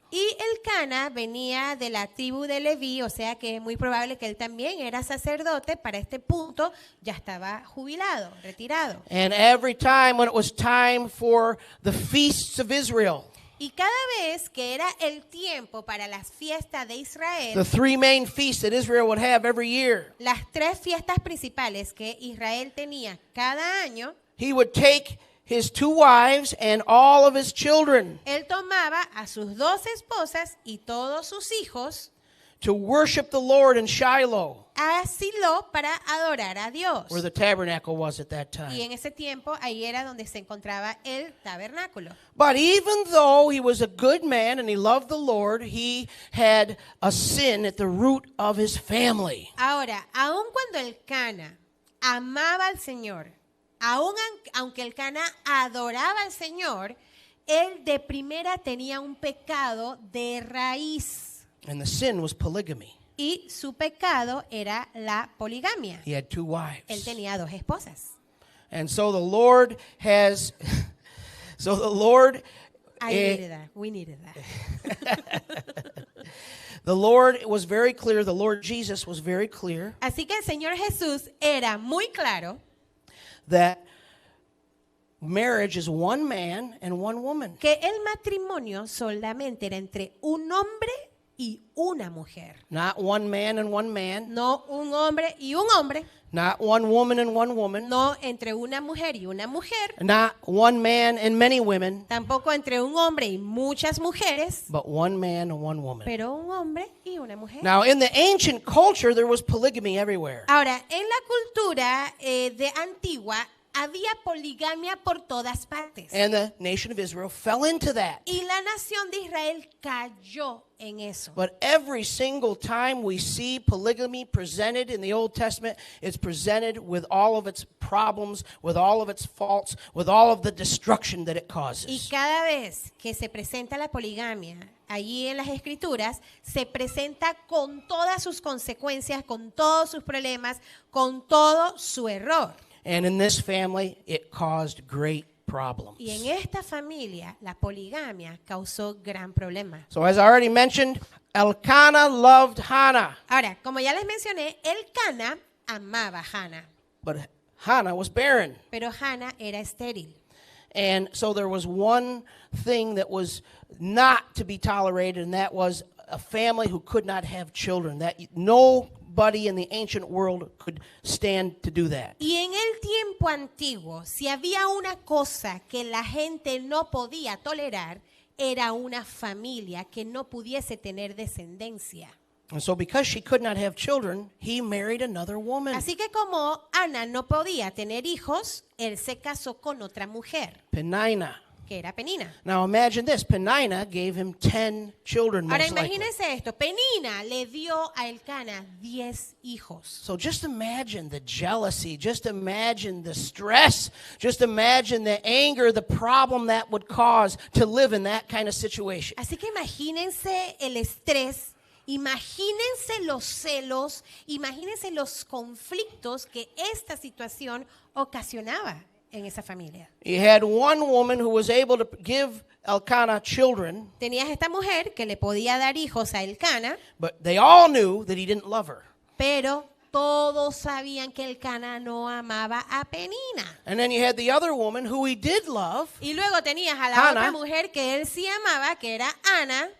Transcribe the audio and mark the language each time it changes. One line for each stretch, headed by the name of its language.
Spanish: Y Elcana venía de la tribu de Leví, o sea que es muy probable que él también era sacerdote. Para este punto ya estaba jubilado, retirado.
English: And every time when it was time for the feasts of Israel,
Spanish: Y cada vez que era el tiempo para las fiestas de Israel,
English: the 3 main feasts that Israel would have every year,
Spanish: las 3 fiestas principales que Israel tenía cada año,
English: he would take his 2 wives and all of his children
Spanish: él tomaba a sus 2 esposas y todos sus hijos
English: to worship the Lord in Shiloh,
Spanish: a Silo para adorar a Dios.
English: where the tabernacle was at that
Spanish: Y
English: time.
Spanish: en ese tiempo ahí era donde se encontraba el tabernáculo.
English: But even though he was a good man and he loved the Lord, he had a sin at the root of his family.
Spanish: Ahora, aun cuando Elcana amaba al Señor, aunque Elcana adoraba al Señor, él de primera tenía un pecado de raíz.
English: And the sin was polygamy.
Spanish: Y su pecado era la poligamia.
English: He had 2
Spanish: Él
English: wives.
Spanish: tenía 2 esposas.
English: And so the Lord has, so the Lord, I needed that. We needed that. the Lord was very clear, the Lord Jesus was very clear
Spanish: Así que el Señor Jesús era muy claro
English: that marriage is one man and one woman.
Spanish: que el matrimonio solamente era entre un hombre y una mujer.
English: Not one man and one man,
Spanish: No un hombre y un hombre.
English: not one woman and one woman,
Spanish: No entre una mujer y una mujer.
English: not one man and many women,
Spanish: Tampoco entre un hombre y muchas mujeres.
English: but one man and one woman.
Spanish: Pero un hombre y una mujer.
English: Now, in the ancient culture, there was polygamy everywhere.
Spanish: Ahora, en la cultura de antigua había poligamia por todas partes.
English: And the nation of Israel fell into that.
Spanish: Y la nación de Israel cayó en eso.
English: But every single time we see polygamy presented in the Old Testament, it's presented with all of its problems, with all of its faults, with all of the destruction that it
Spanish: Y
English: causes.
Spanish: cada vez que se presenta la poligamia allí en las escrituras, se presenta con todas sus consecuencias, con todos sus problemas, con todo su error.
English: And in this family, it caused great problems.
Spanish: Y en esta familia, la poligamia causó gran problema.
English: So as I already mentioned, Elkanah loved Hannah,
Spanish: Ahora, como ya les mencioné, Elcana amaba a Hannah,
English: but Hannah was barren.
Spanish: pero Hannah era estéril.
English: And so there was one thing that was not to be tolerated, and that was a family who could not have children. That nobody in the ancient world could stand to do that.
Spanish: Y en el tiempo antiguo, si había una cosa que la gente no podía tolerar, era una familia que no pudiese tener descendencia.
English: And so because she could not have children, he married another woman,
Spanish: Así que como Ana no podía tener hijos, él se casó con otra mujer,
English: Peninnah.
Spanish: que era Penina.
English: Now imagine this, Peninnah gave him 10 children
Spanish: Ahora
English: most likely.
Spanish: imagínense esto, Penina le dio a Elcana 10 hijos.
English: So just imagine the jealousy, just imagine the stress, just imagine the anger, the problem that would cause to live in that kind of situation.
Spanish: Así que imagínense el estrés, imagínense los celos, imagínense los conflictos que esta situación ocasionaba en esa familia.
English: You had one woman who was able to give Elkanah children,
Spanish: Tenías esta mujer que le podía dar hijos a Elcana,
English: but they all knew that he didn't love her.
Spanish: pero todos sabían que Elcana no amaba a Penina.
English: And then you had the other woman who he did love,
Spanish: Y luego tenías a la
English: Hannah.
Spanish: otra mujer que él sí amaba, que era Ana,